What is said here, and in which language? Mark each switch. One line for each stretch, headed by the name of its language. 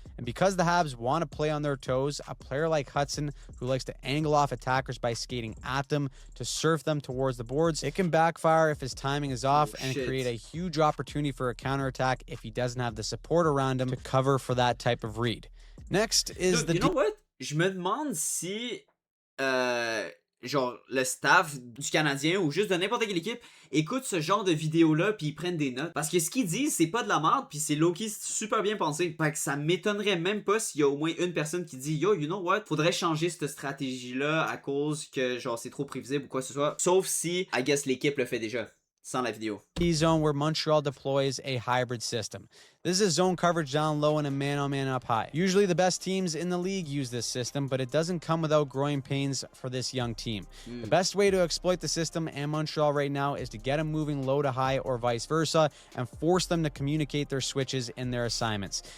English: And because the Habs want to play on their toes, a player like Hudson, who likes to angle off attackers by skating at them to surf them towards the boards, it can backfire if his timing is off and create a huge opportunity for a counterattack if he doesn't have the support around him to cover for that type of read. Next is you know what?
French: Je me demande si genre le staff du Canadien ou juste de n'importe quelle équipe écoute ce genre de vidéos-là puis ils prennent des notes. Parce que ce qu'ils disent, c'est pas de la merde puis c'est low-key super bien pensé. Fait que ça m'étonnerait même pas s'il y a au moins une personne qui dit yo,
English: you know what?
French: Faudrait changer cette stratégie-là à cause que genre c'est trop prévisible ou quoi que ce soit. Sauf si,
English: I guess,
French: l'équipe le fait déjà. Sans la vidéo.
English: Zone where Montreal deploys a hybrid system. This is zone coverage down low and a man-on-man up high. Usually the best teams in the league use this system, but it doesn't come without growing pains for this young team. The best way to exploit the system and Montreal right now is to get them moving low to high or vice versa and force them to communicate their switches in their assignments.